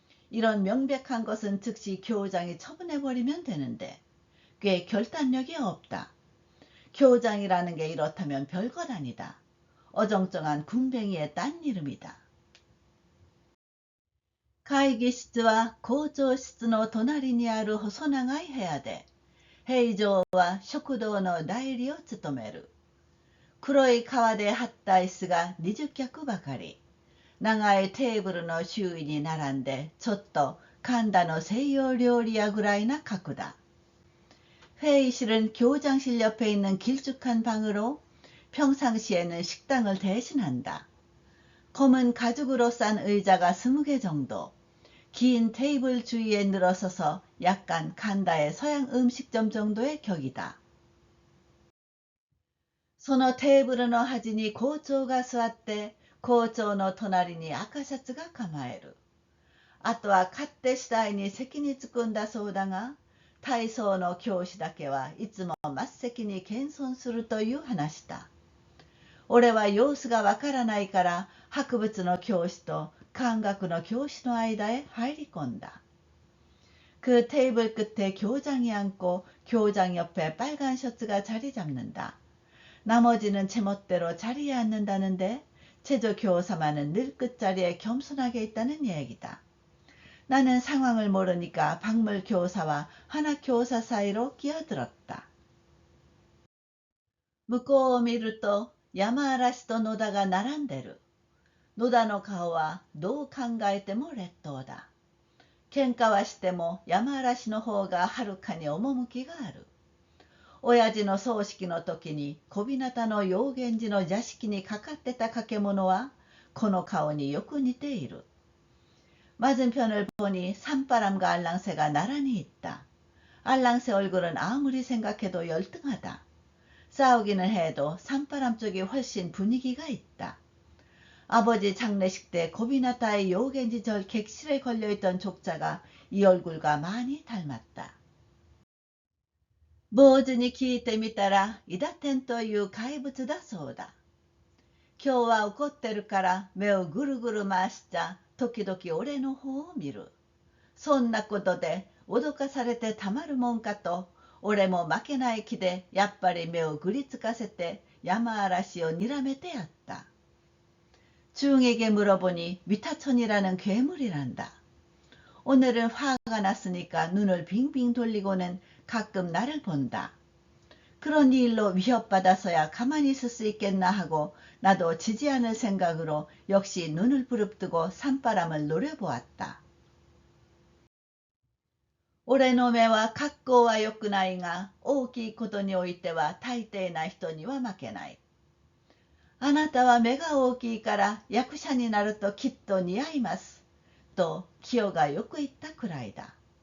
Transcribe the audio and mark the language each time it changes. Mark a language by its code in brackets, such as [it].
[ko] 이런 명백한 것은 즉시 교장이 처분해버리면 되는데 꽤 결단력이 없다. 교장이라는 게 이렇다면 별것 아니다. 어정쩡한 군뱅이의 딴 이름이다. [ja] 会議室は校長室の隣にある細長い部屋で、平常は食堂の代理を務める。黒い革で張った椅子が20脚ばかり。長いテーブルの周囲に並んでちょっと神田の西洋料理屋ぐらいな格だ。 [ko] 회의실은 교장실 옆에 있는 길쭉한 방으로 평상시에는 식당을 대신한다. 검은 가죽으로 싼 의자가 20개 정도, 긴 테이블 주위에 늘어서서 약간 간다의 서양 음식점 정도의 격이다. [ja] そのテーブルの端に校長が座って校長の隣に赤シャツが構える。あとは勝手次第に席に着くんだそうだが、体操の教師だけはいつも末席に謙遜するという話だ。俺は様子がわからないから博物の教師と漢学の教師の間へ入り込んだ。 [ko] 그 테이블 끝에 교장이 앉고 교장 옆에 빨간 셔츠가 자리 잡는다. 나머지는 제멋대로 자리에 앉는다는데 제조 교사만은 늘 끝자리에 겸손하게 있다는 얘기다. 나는 상황을 모르니까 박물 교사와 하나 교사 사이로 끼어들었다. [ja] 向こうを見ると山嵐と野田が並んでる。野田の顔はどう考えても劣等だ。喧嘩はしても山嵐の方がはるかに趣がある。親父の葬式の時に小日向の陽源寺の座敷にかかってた掛け物はこの顔によく似ている。 [ko] 맞은편을 보니 산바람과 알랑새가 나란히 있다. 알랑새 얼굴은 아무리 생각해도 열등하다. 싸우기는 해도 산바람 쪽이 훨씬 분위기가 있다. 아버지 장례식 때 고비나타의 요겐지 절 객실에 걸려있던 족자가 이 얼굴과 많이 닮았다. [ja] 坊主に聞いてみたら、イダテンという怪物だそうだ。今日は怒ってるから目をぐるぐる回しちゃ、時々俺の方を見る。そんなことで脅かされてたまるもんかと、俺も負けない気でやっぱり目をぐりつかせて山嵐をにらめてやった。 [ko] 중에게 물어보니 위타천이라는 괴물이란다. 오늘은 화가 났으니까 눈을 빙빙 돌리고는 가끔 나를 본다. 그런 일로 위협받아서야 가만히 있을 수 있겠나 하고 나도 지지 않을 생각으로 역시 눈을 부릅뜨고 산바람을 노려보았다. [ja] 俺の目は格好は良くないが大きいことにおいては大抵な人には負けない。あなたは目が大きいから役者になるときっと似合います。と清がよく言ったくらいだ。